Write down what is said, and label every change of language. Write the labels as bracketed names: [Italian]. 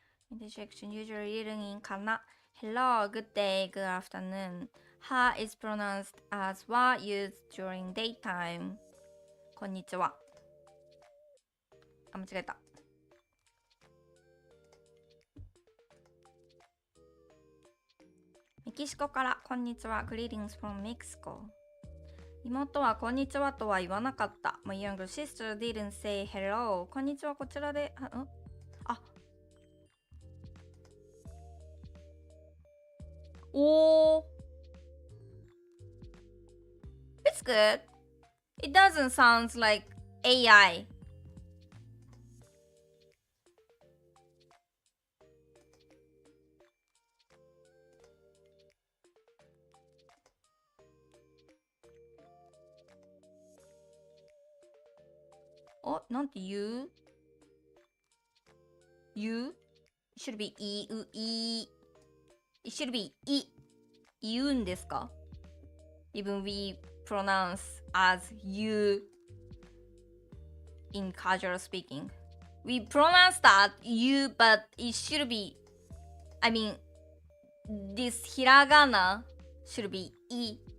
[English] Interjection usually written in kana. Hello, good day, good afternoon. Ha is pronounced as wa used during daytime. [Japanese] こんにちは。あ、間違えた。キシコからこんにちは。 [English] Greetings from Mexico。 [Japanese] 妹はこんにちはとは言わなかった。 [English] My younger sister didn't say hello。 [Japanese] こんにちはこちらで。おー。 [English] It's good. It doesn't sound like AI. [Japanese] Oh, なんて言う ?You? [English] It should be い。It should be い。 [Japanese] 言うんですか [English] ?Even we pronounce as you in casual speaking. We pronounce that you, but it should be, I mean, this hiragana should be い。